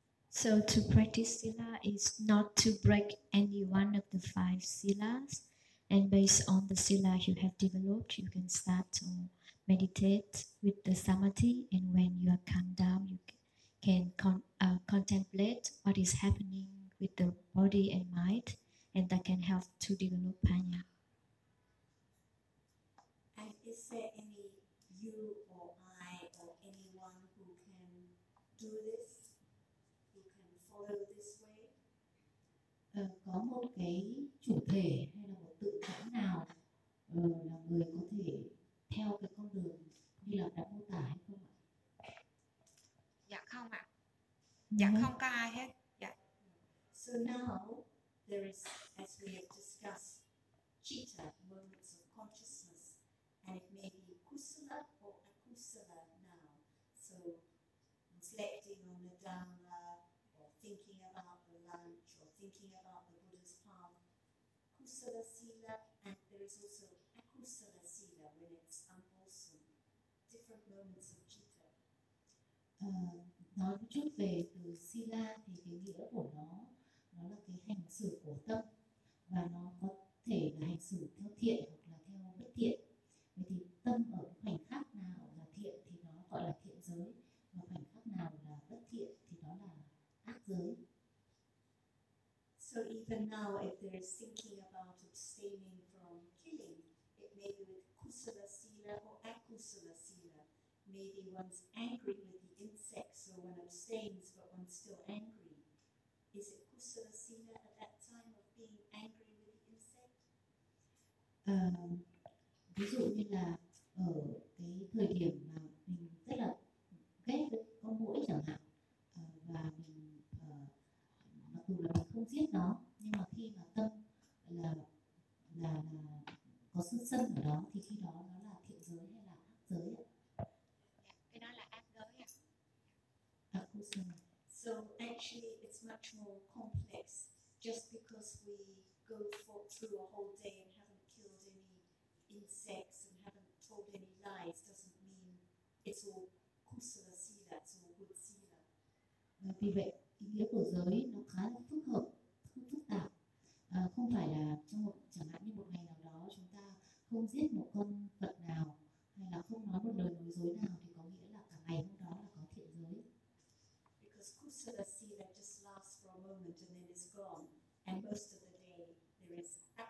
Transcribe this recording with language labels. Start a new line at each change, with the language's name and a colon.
English: So to practice sila is not to break any one of the five silas, and based on the sila you have developed, you can start to meditate with the samadhi, and when you are calm down, you can contemplate what is happening with the body and mind, and that can help to develop panya. Is there any you or I or anyone who can do this, who can follow this way?
Vietnamese: Có một cái chủ thể hay là một tự thể nào là người có thể theo cái con đường như là đã mô tả hay không ạ? Dạ không ạ. Dạ không có ai hết. Dạ.
English: So now there is, as we have discussed, citta, moments of consciousness. And it may be kusala or akusala now. So reflecting on the Dhamma, or thinking about the lunch, or thinking about the Buddha's path. Kusala sila, and there is also akusala sila when it's unwholesome. Different moments of citta.
Vietnamese: Nói chút về từ sila thì cái nghĩa của nó là cái hành xử của tâm, và nó có thể là hành xử theo thiện hoặc là theo bất thiện. Thì tâm ở khoảnh khắc nào là thiện thì nó gọi là thiện giới, và khoảnh khắc nào là bất thiện thì đó là ác giới.
English: So even now, if there is thinking about abstaining from killing, it may be with kusala sila or akusala sila. Maybe one's angry with the insects, or one abstains but one's still angry. Is it kusala sila at that time of being angry with the insect?
Vietnamese: Ví dụ như là ở cái thời điểm mà mình rất là ghét với con muỗi chẳng hạn, và mình mặc dù là mình không giết nó, nhưng mà khi mà tâm là có sân sân ở đó, thì khi đó nó là thiện giới hay là ác giới ạ? Cái đó là ác giới ạ.
English: So actually it's much more complex. Just because we go through a whole day and haven't killed any insects and haven't told any lies doesn't mean it's all kusala sila, it's all good sila.
Vietnamese: Vì vậy ý nghĩa của giới nó khá là phức hợp, không phức tạp. Không phải là trong một chẳng hạn như một ngày nào đó chúng ta không giết một con vật nào hay là không nói một lời nói dối nào thì có nghĩa là cả ngày hôm đó là có thiện giới.
English: Because kusala sila just lasts for a moment and then it's gone, and most of the day there is